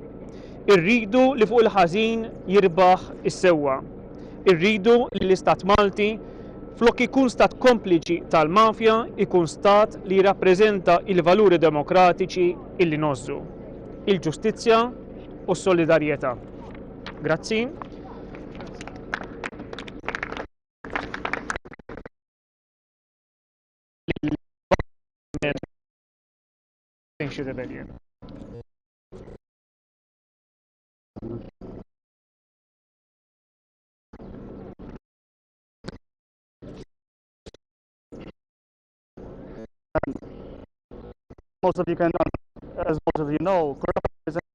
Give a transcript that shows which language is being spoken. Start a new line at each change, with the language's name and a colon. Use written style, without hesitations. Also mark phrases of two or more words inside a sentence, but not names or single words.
Maltese: Irridu li fuq il-ħażin jirbaħ is-sewwa. Irridu li l-Istat Malti Flok ikun stat kompliċi tal-mafja, ikun stat li jirrappreżenta il-valuri demokratiċi illi nozzu, il-ġustizzja u s-solidarjetà. Grazzi.
English: Most of you can, as most of you know, corruption is